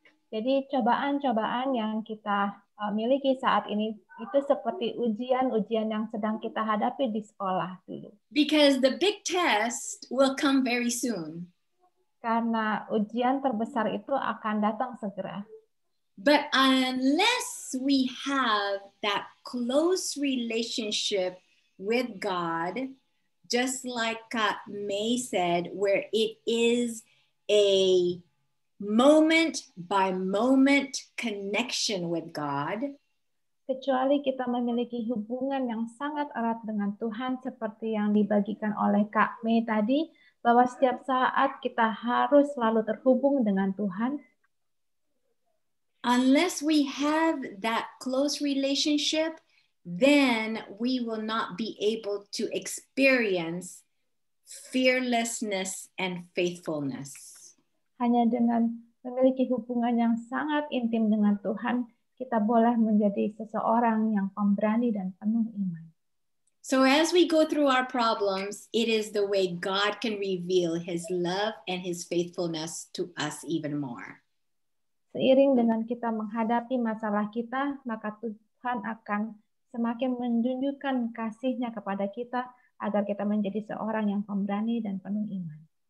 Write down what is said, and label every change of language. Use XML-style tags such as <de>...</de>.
<id>Jadi cobaan-cobaan yang kita miliki saat ini itu seperti ujian-ujian yang sedang kita hadapi di sekolah dulu.</id> <en>Because the big test will come very soon.</en> <id>Karena ujian terbesar itu akan datang segera.</id> <en>But unless we have that close relationship with God, just like May said, where it is a moment by moment connection with God,</en> <id>kecuali kita memiliki hubungan yang sangat erat dengan Tuhan seperti yang dibagikan oleh Kak May tadi, bahwa setiap saat kita harus selalu terhubung dengan Tuhan.</id> <en>Unless we have that close relationship, then we will not be able to experience fearlessness and faithfulness.</en> <id>Hanya dengan memiliki hubungan yang sangat intim dengan Tuhan, kita boleh menjadi seseorang yang pemberani dan penuh iman.</id> <en>So as we go through our problems, it is the way God can reveal his love and his faithfulness to us even more.</en> <id>Seiring dengan kita menghadapi masalah kita, maka Tuhan akan semakin menunjukkan kasih-Nya kepada kita agar kita menjadi seorang yang pemberani dan penuh iman.</id>